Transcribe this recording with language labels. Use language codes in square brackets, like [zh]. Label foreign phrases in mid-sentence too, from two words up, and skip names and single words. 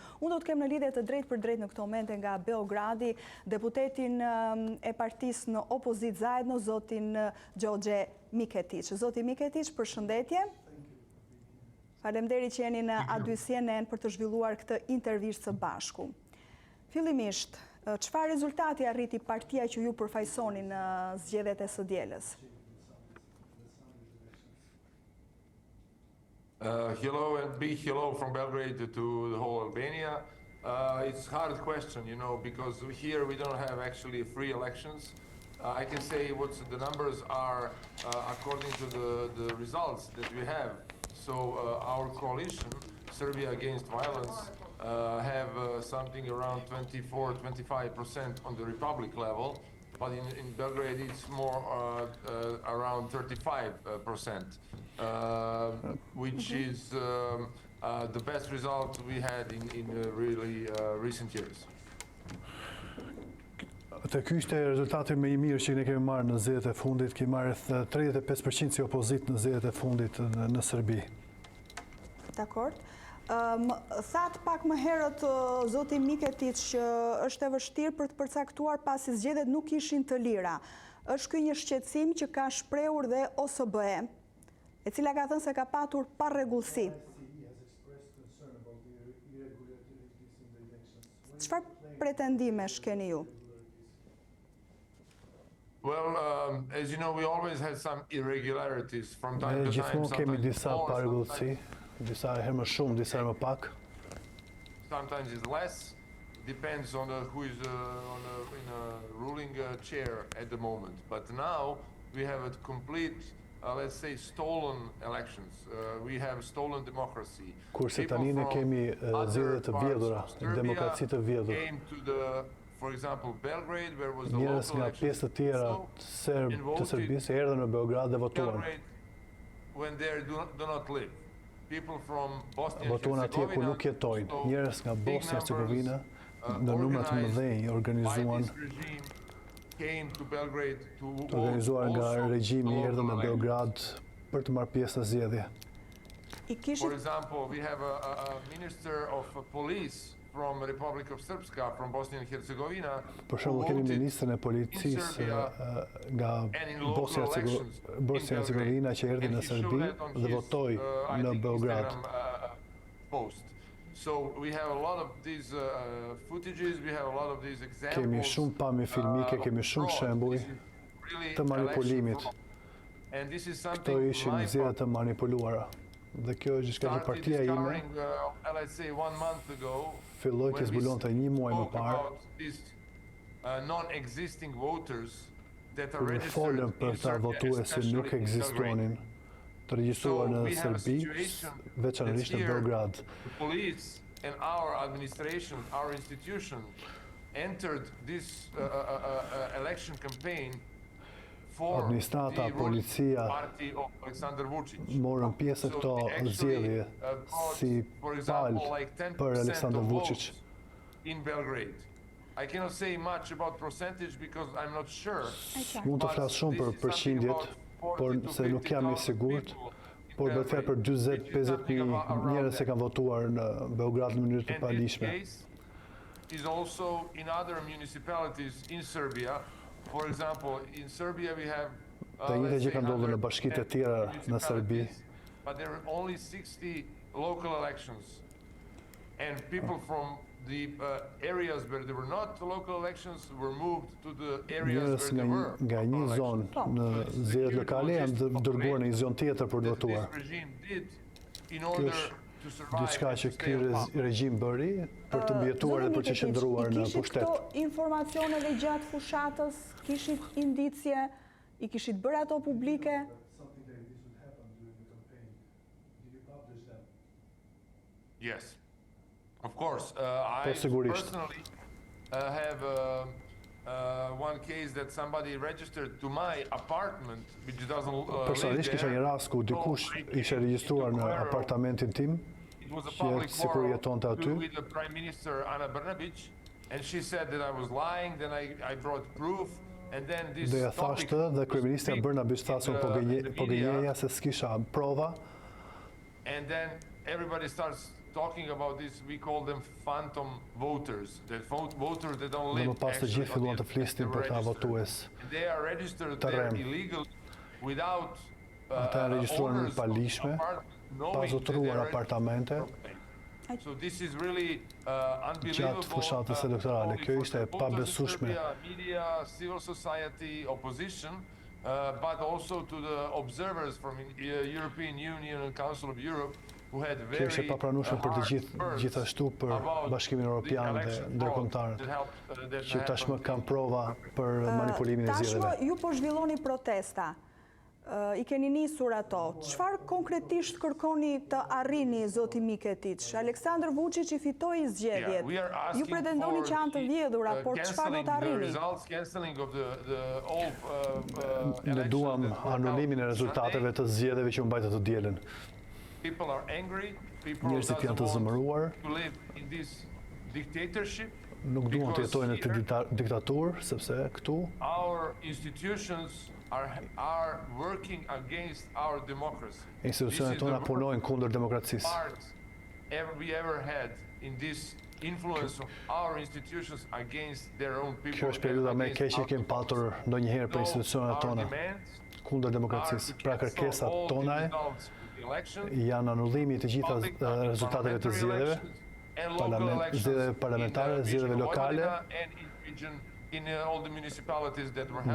[sq] Unë do të kem në lidhje të drejtë për drejtë në këtë moment nga Beogradi deputetin e partisë në opozitë zajedno, zotin Djodje Miketiç. Zoti Miketiç, përshëndetje. Faleminderit që jeni në A2 CNN për të zhvilluar këtë intervistë së bashku. Fillimisht, çfarë rezultati arriti partia që ju përfaqësoni në zgjedhjet e së dielës? [en] Hello and big hello from Belgrade to the whole Albania. It's a hard question, because here we don't have actually free elections. I can say what the numbers are according to the results that we have. So our coalition, Serbia Against Violence, have something around 24-25% on the Republic level, but in Belgrade it's more around 35%, which is the best result we had in really recent years. [sq] Ky ishte rezultati më i mirë që ne kemi marrë në zgjedhjet e fundit, kemi marrë rreth 35% si opozitë në zgjedhjet e fundit në Serbi. Dakord. Thatë pak më herët zoti Miketiç që është e vështirë për të përcaktuar pasi zgjedhjet nuk ishin të lira. Është ky një shqetësim që ka shprehur dhe OSBE, e cila ka thënë se ka patur parregullsi. Çfarë pretendimesh keni ju? [en] Well, as you know, we always had some irregularities from time to time. [sq] Gjithmonë kemi disa parregullsi, disa herë më shumë, disa herë më pak. [en] Sometimes it's less, depends on who is in a ruling chair at the moment. But now we have a complete, let's say, stolen elections. We have stolen democracy. [sq] Kurse tani ne kemi zgjedhje të vjedhura, demokraci të vjedhur. [en] For example, Belgrade, where was the [sq] njerëz nga pjesë të tjera të Serbisë erdhën në Beograd dhe votuan. [en] When they do not live. People from Bosnia and [sq] votuan atje ku nuk jetojnë. Njerëz nga Bosnia e Hercegovina në numra të mëdhenj organizuan organizuar nga regjimi erdhën në Beograd për të marrë pjesë në zgjedhje. [en] For example, we have a minister of police from Republic of Srpska, from Bosnia and Herzegovina. [sq] Për shembull, kemi ministrin e policisë nga Bosnia e Hercegovina që erdhi në Serbi dhe votoi në Beograd. [en] So we have a lot of these footages, we have a lot of these examples. [sq] Kemi shumë pamje filmike, kemi shumë shembuj të manipulimit. Këto ishin zgjedhje të manipuluara. Dhe kjo është diçka që partia ime filloi të zbulonte një muaj më parë. Kur folën për ta votues që nuk ekzistonin, të regjistruar në Serbi, veçanërisht në Beograd. [en] The police and our administration, our institution entered this election campaign. [sq] Administrata, policia morën pjesë këto zgjedhje si palë për Aleksandar Vuçiç. [en] In Belgrade. I cannot say much about percentage because I'm not sure. [sq] Mund të flas shumë për përqindjet, por se nuk jam i sigurt, por do të them për 40-50.000 njerëz që kanë votuar në Beograd në mënyrë të palishme. [en] Is also in other municipalities in Serbia. For example, in Serbia we have [sq] të njëjtë që kanë ndodhur në bashkitë e tjera në Serbi. [en] But there are only 60 local elections. And people from the areas where there were not local elections were moved to the areas where there were. [sq] Nga një zonë në zgjedhjet lokale janë dërguar në një zonë tjetër për të votuar. Kjo është diçka që ky regjim bëri për të mbijetuar dhe për të qëndruar në pushtet. Kishit këto informacione dhe gjatë fushatës, kishit indicje, i kishit bërë ato publike? [en] Yes, of course. I personally have one one case that somebody registered to my apartment, which doesn't live [sq] Personalisht kisha një [en] there. [sq] rast ku dikush ishte regjistruar në apartamentin tim, [en] It was a [sq] që [en] public [sq] sikur jetonte aty. [en] with the Prime Minister Ana Brnabić, and she said that I was lying. Then I brought proof, and then this [sq] Dhe ja [en] topic [sq] thashtë dhe kryeministja [en] speak [sq] Brnabić thasun [en] in [sq] po [en] the media, [sq] gënjeja se s'kisha prova. [en] and then everybody starts talking about this. We call them phantom voters. The voters that don't [sq] Dhe [en] live [sq] më pas të [en] actually [sq] gjithë [en] on [sq] filluan [en] the- [sq] të flisnin për këta votues. [en] They are registered [sq] Të [en] there rem. illegally without [sq] Ata janë regjistruar në [en] owners of [sq] palishme, [en] apartment knowing [sq] pa [en] that [sq] zotëruar [en] they are [sq] apartamente. [en] registered. So this is really unbelievable. [sq] Gjatë fushatës elektorale. [en] Only [sq] Kjo [en] for [sq] ishte e [en] supporters in [sq] pabesueshme. [en] Serbia, media, civil society, opposition, but also to the observers from European Union and Council of Europe who had [sq] Kjo ishte [en] very [sq] papranueshme për të [en] hard words [sq] gjithashtu për [en] about [sq] Bashkimin [en] the [sq] Evropian dhe [en] election fraud [sq] ndërkombëtarët, [en] that helped, that [sq] që tashmë [en] happened [sq] kanë prova për manipulimin e Tashmë zgjedhjeve. ju po zhvilloni protesta. I keni nisur ato. Çfarë konkretisht kërkoni të arrini, zoti Miketiç? Aleksandar Vučić I fitoi zgjedhjet. [en] we are [sq] Ju [en] asking [sq] pretendoni [en] for [sq] që janë të vjedhura, por çfarë do të arrini? [en] results, cancelling of the all [sq] Ne duam anulimin e rezultateve të zgjedhjeve që u mbajtë të dielën. [en] People are angry. People [sq] Njerëzit janë të [en] doesn't want [sq] zëmëruar, [en] to live in this dictatorship. [sq] nuk duan të jetojnë në [en] Because [sq] këtë diktaturë, sepse këtu [en] our institutions are working against our democracy. [sq] institucionet tona punojnë kundër demokracisë. [en] Part we ever had in this influence of our institutions against their own people. [sq] Kjo është periudha më e keqe që kemi patur ndonjëherë për institucionet tona kundër demokracisë. Pra kërkesat tona janë anullimi I të gjitha rezultateve të zgjedhjeve, zgjedhjeve parlamentare, zgjedhjeve lokale, [en] in all the municipalities that were